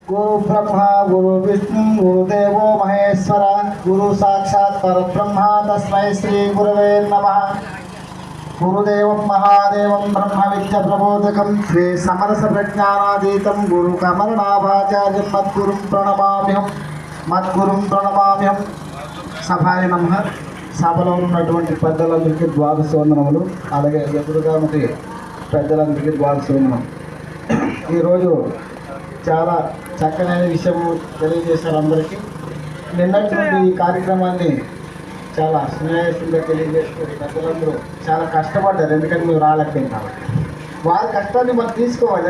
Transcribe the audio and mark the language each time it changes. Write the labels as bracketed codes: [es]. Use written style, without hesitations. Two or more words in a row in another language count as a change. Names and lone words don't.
[sa] गुरु ब्रह्मा गुरु विष्णु गुरुदेवो महेश्वर गुरु साक्षात् परब्रह्म तस्मै श्री गुरवे नमः। गुरुदेवं महादेवं ब्रह्म विद्या प्रबोधकं श्री समरस प्रज्ञानातीतं गुरु कमलनाभाचार्यं मद्गुरुं प्रणमाम्यहं సభాయ నమః। [te] సభలో ఉన్నటువంటి పెద్దలందరికీ ద్వాదశ వందనములు, అలాగే ఎదురుగా ఉన్నటి పెద్దలందరికీ ద్వాదశ వందనం। ఈరోజు చాలా చక్కని విషయం తెలియజేశారు అందరికీ। నిన్నటి నుండి ఈ కార్యక్రమాన్ని చాలా సున్యాసంగా తెలియజేసుకుని పెద్దలందరూ చాలా కష్టపడ్డారు, ఎందుకంటే మేము రాలేకపోయింది కాబట్టి వారి కష్టాన్ని మనం తీసుకోవాలి।